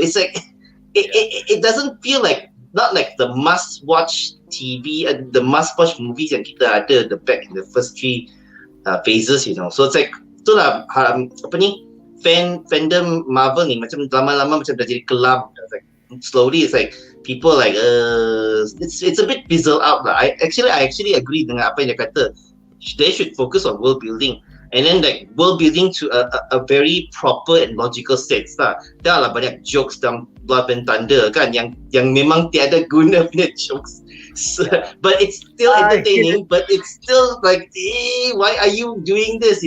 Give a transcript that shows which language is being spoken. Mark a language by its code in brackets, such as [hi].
[en] It's like it doesn't feel like, not like the must watch TV and the must watch movies [ms] yang kita ada [en] the back in the first 3 phases, you know. So it's like [ms] itulah apa ni, fandom Marvel ni macam lama-lama macam dah jadi kelam. [en] Like, slowly it's like people like it's a bit fizzled out lah. I actually agree [ms] dengan apa yang dia kata. [en] They should focus on world building, and then like world building to a very proper and logical sense lah. [ms] Dah lah banyak jokes dalam Blood and Thunder kan yang memang tiada guna punya jokes. [en] So, but it's still entertaining, but it's still like, why are you doing this?